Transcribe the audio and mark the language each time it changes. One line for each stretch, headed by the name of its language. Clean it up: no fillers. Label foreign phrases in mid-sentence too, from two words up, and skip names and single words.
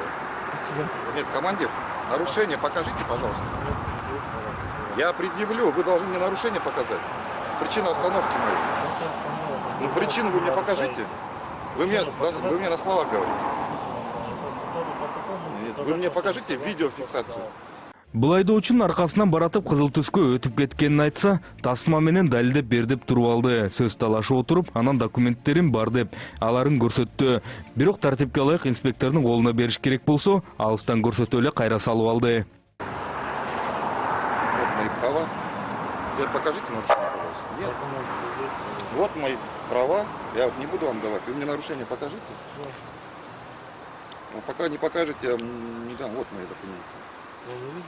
Russian: Нет, командир, нарушение покажите, пожалуйста. Я предъявлю, вы должны мне нарушение показать. Причина остановки моей. Ну, причину вы мне покажите. Вы мне на словах говорите. Нет, вы мне покажите видеофиксацию.
Kyrgyz: Бул айдоочунун аркасынан баратып кызыл түскө өтүп кеткенин айтса, тасма менен далилдеп бер деп туруп алды. Сөз талашып отуруп, анан документтерим бар деп аларын көрсөттү. Бирок тартипке ылайык инспектордун колуна бериш керек болсо, алыстан көрсөтө эле кайра салып алды.
Russian: Вот мои права. Теперь покажите нарушение, пожалуйста. Нет. Вот мои права. Я вот не буду вам давать. Вы мне нарушение покажите. Ну, пока не покажете, я не дам. Вот мои документы. Я не вижу.